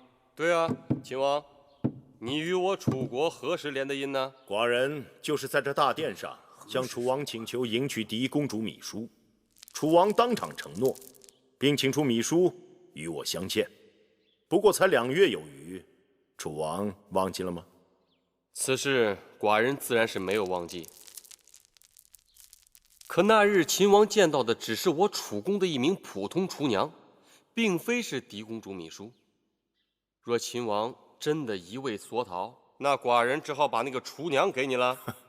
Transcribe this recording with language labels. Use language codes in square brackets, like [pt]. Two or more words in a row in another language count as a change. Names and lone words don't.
[zh] 對啊，秦王，你與我楚國何時聯的姻呢？寡人就是在這大殿上向楚王請求迎娶嫡公主芈姝，楚王當場承諾，並請出芈姝與我相見。不過才2月有餘，楚王忘記了嗎？此事寡人自然是沒有忘記。可那日秦王見到的只是我楚宮的一名普通廚娘，並非是嫡公主芈姝。若秦王真的一味索討，那寡人只好把那個廚娘給你了。